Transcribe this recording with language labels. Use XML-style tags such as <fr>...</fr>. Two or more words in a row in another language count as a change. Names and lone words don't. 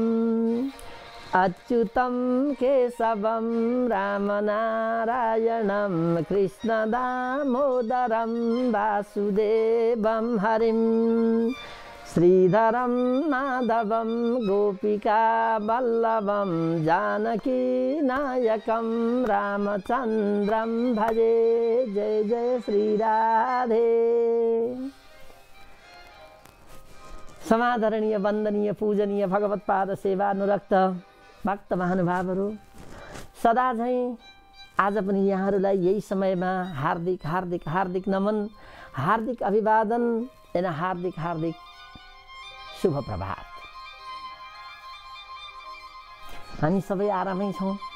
<sa>अच्युतं केशवं रामनारायणं कृष्णदामोदरं वासुदेवं हरिं श्रीधरं माधवं गोपिकावल्लभं जानकीनायकं रामचन्द्रं भजे। जय जय श्रीराधे।</sa> <ne>समादरणीय वन्दनीय पूजनीय भगवत्पाद सेवानुरक्त भक्त महानुभावहरू, सदा झैं आज पनि यहाँहरूलाई यही समयमा हार्दिक हार्दिक हार्दिक नमन, हार्दिक अभिवादन एवं हार्दिक हार्दिक शुभ प्रभात। हामी सबै आरामै छौँ।</ne>